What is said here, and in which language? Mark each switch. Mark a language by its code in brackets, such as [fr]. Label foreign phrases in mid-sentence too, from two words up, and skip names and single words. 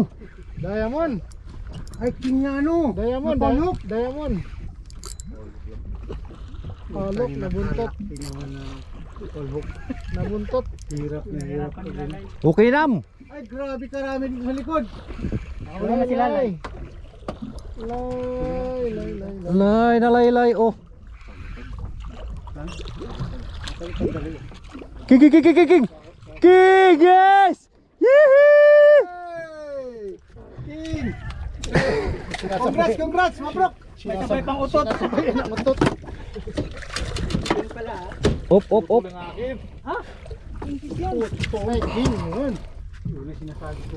[tl] Diamond. Ay, king na ano. Diamond, diamond. Palok, nabuntot. Nabuntot. Hirap na hirap. Okay, Nam. Ay, grabe karami dito sa likod. Wala na sila, Lay. Lay, nalaylay, oh. King, king, king, king, king. King, yes! Yee! King! Congrats, mabrok! May sabay pang utot. Op, op, op. Ha? Ay, king, yun. Yun ang sinasabi ko.